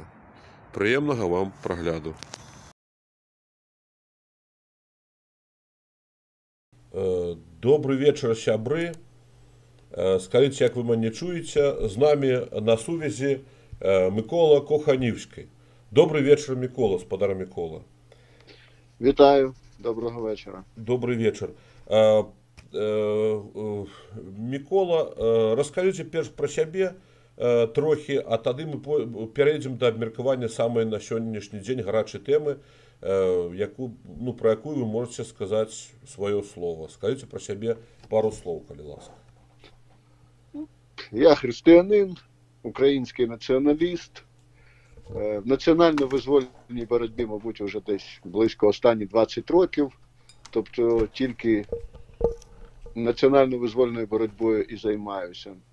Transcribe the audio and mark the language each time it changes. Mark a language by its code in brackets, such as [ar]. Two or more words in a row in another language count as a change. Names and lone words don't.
[be] Прыемнага вам прагляду. Добрый вечар, сябры. Скажыце, як вы мяне чуеце? З намі на сувязі Микола Коханівський. Добрый вечар, Микола, спадар Микола. [uk] Вітаю, доброго вечора. [be] Добрый вечар. Микола, раскажыце перш пра сябе трохі, а тады мы перейдзем да абмеркавання самай на сённяшні дзень гарачай тэмы, пра якую вы можаце сказаць сваё слово. Скажыце пра сябе пару слоў, калі ласка. [uk] Я християнин, український націоналіст. В національно-визвольній боротьбі, мабуть, вже десь близько останні 20 років. Тобто тільки національно-визвольною боротьбою і займаюся.